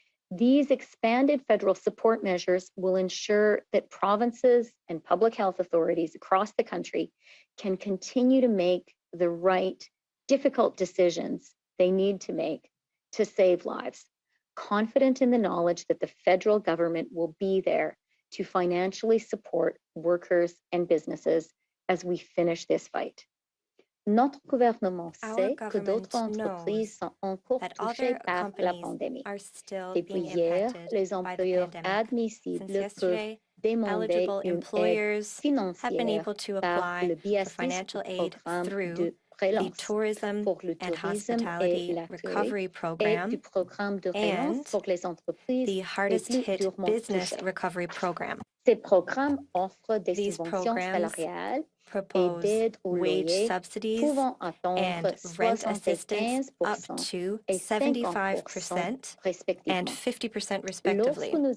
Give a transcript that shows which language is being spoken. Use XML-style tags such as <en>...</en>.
<en>These expanded federal support measures will ensure that provinces and public health authorities across the country can continue to make the right, difficult decisions they need to make to save lives, confident in the knowledge that the federal government will be there to financially support workers and businesses as we finish this fight.</en> <fr>Notre gouvernement sait que d'autres entreprises sont encore touchées par la pandémie. Depuis hier, les employeurs admissibles peuvent demander une aide financière par le biais du programme de relance pour le tourisme et l'accueil et du programme de relance pour les entreprises les plus durement touchées. Ces programmes offrent des subventions salariales</fr> <en>propose wage subsidies and rent assistance up to 75% and 50% respectively.</en>